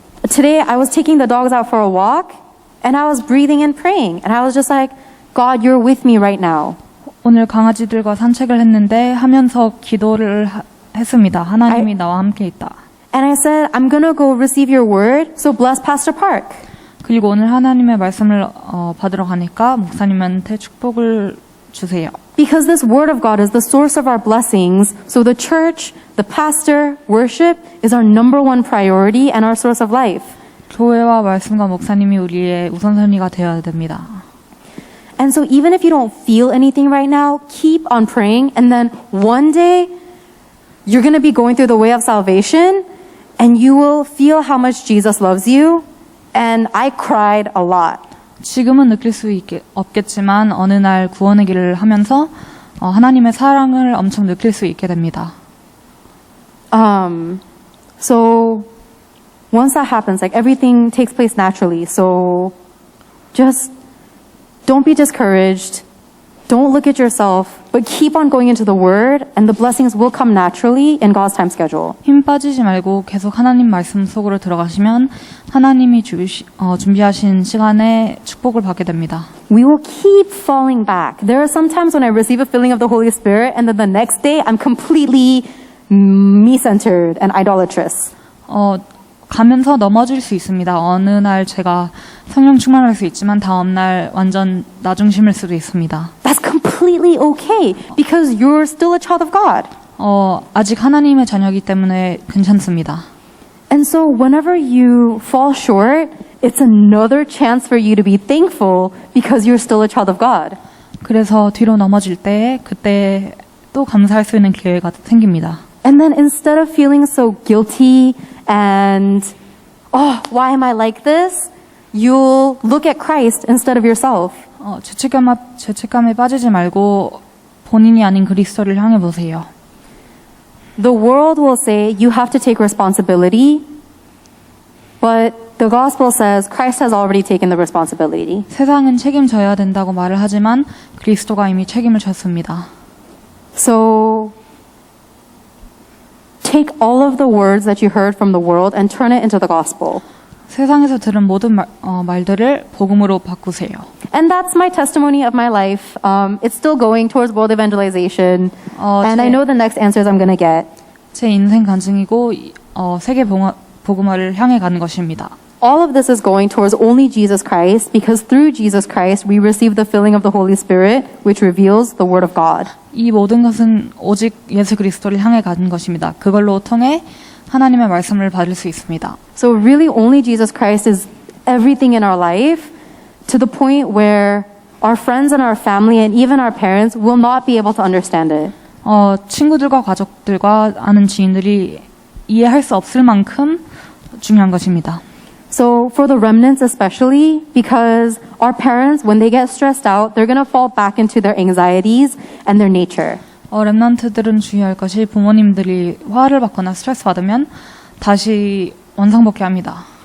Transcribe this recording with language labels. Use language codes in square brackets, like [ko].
[en] Today I was taking the dogs out for a walk and I was breathing and praying. And I was just like, God, you're with me right now. [ko] 오늘 강아지들과 산책을 했는데 하면서 기도를 했습니다. 하나님이 나와 함께 있다. [en] And I said, I'm going to go receive your word, so bless Pastor Park. [ko] 그리고 오늘 하나님의 말씀을 받으러 가니까 목사님한테 축복을 주세요. [en] Because this word of God is the source of our blessings, so the church, the pastor, worship is our number one priority and our source of life. [ko] 교회와 말씀과 목사님이 우리의 우선순위가 되어야 됩니다. [en] And so even if you don't feel anything right now, keep on praying, and then one day you're going to be going through the way of salvation and you will feel how much Jesus loves you. And I cried a lot. [ko] 지금은 느낄 수 없겠지만 어느 날 구원의 길을 하면서 하나님의 사랑을 엄청 느낄 수 있게 됩니다. [en] So once that happens, like everything takes place naturally. So just don't be discouraged. Don't look at yourself, but keep on going into the Word, and the blessings will come naturally in God's time schedule. [ko] 힘 빠지지 말고 계속 하나님 말씀 속으로 들어가시면 하나님이 준비하신 시간에 축복을 받게 됩니다. [en] We will keep falling back. There are some times when I receive a filling of the Holy Spirit, and then the next day I'm completely me-centered and idolatrous. [ko] 가면서 넘어질 수 있습니다. 어느 날 제가 성령 충만할 수 있지만 다음 날 완전 나 중심일 수도 있습니다. [en] That's completely okay because you're still a child of God. [ko] 아직 하나님의 자녀이기 때문에 괜찮습니다. [en] And so whenever you fall short, it's another chance for you to be thankful because you're still a child of God. [ko] 그래서 뒤로 넘어질 때 그때 또 감사할 수 있는 기회가 생깁니다. [en] And then instead of feeling so guilty and, oh, why am I like this? You'll look at Christ instead of yourself. [ko] 죄책감에 빠지지 말고 본인이 아닌 그리스도를 향해 보세요. [en] The world will say you have to take responsibility, but the gospel says Christ has already taken the responsibility. [ko] 세상은 책임져야 된다고 말을 하지만 그리스도가 이미 책임을 졌습니다. [en] So take all of the words that you heard from the world and turn it into the gospel. [ko] 세상에서 들은 모든 말들을 복음으로 바꾸세요. [en] And that's my testimony of my life. It's still going towards world evangelization. And I know the next answers I'm going to get. [ko] 제 인생 간증이고 세계 복음화를 향해 가는 것입니다. [en] All of this is going towards only Jesus Christ because through Jesus Christ we receive the filling of the Holy Spirit which reveals the Word of God. [ko] 이 모든 것은 오직 예수 그리스도를 향해 가는 것입니다. 그걸로 통해 하나님의 말씀을 받을 수 있습니다. [en] So really only Jesus Christ is everything in our life to the point where our friends and our family and even our parents will not be able to understand it. [ko] 친구들과 가족들과 아는 지인들이 이해할 수 없을 만큼 중요한 것입니다. [en] So for the remnants especially, because our parents, when they get stressed out, they're going to fall back into their anxieties and their nature. [ko] 렘넌트들은 주의할 것이 부모님들이 화를 받거나 스트레스 받으면 다시 원상복귀합니다.